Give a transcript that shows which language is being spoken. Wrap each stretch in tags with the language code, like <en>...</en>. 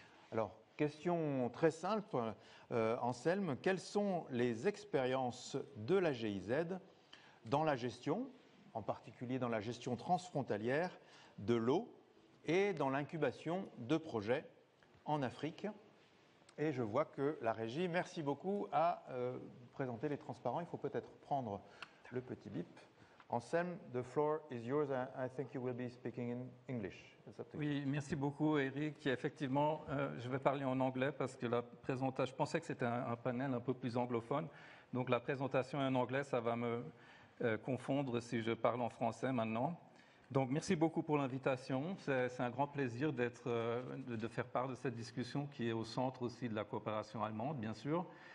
<fr>Alors, question très simple, Anselme, quelles sont les expériences de la GIZ dans la gestion, en particulier dans la gestion transfrontalière de l'eau et dans l'incubation de projets en Afrique? Et je vois que la régie, merci beaucoup, a présenté les transparents. Il faut peut-être prendre le petit bip.</fr> <en>Anselme, the floor is yours. I think you will be speaking in English.</en> <fr>Oui, merci beaucoup, Eric. Effectivement, je vais parler en anglais parce que la présentation, je pensais que c'était un panel un peu plus anglophone. Donc la présentation en anglais, ça va me confondre si je parle en français maintenant. Donc merci beaucoup pour l'invitation. C'est un grand plaisir de faire part de cette discussion qui est au centre aussi de la coopération allemande, bien sûr.</fr>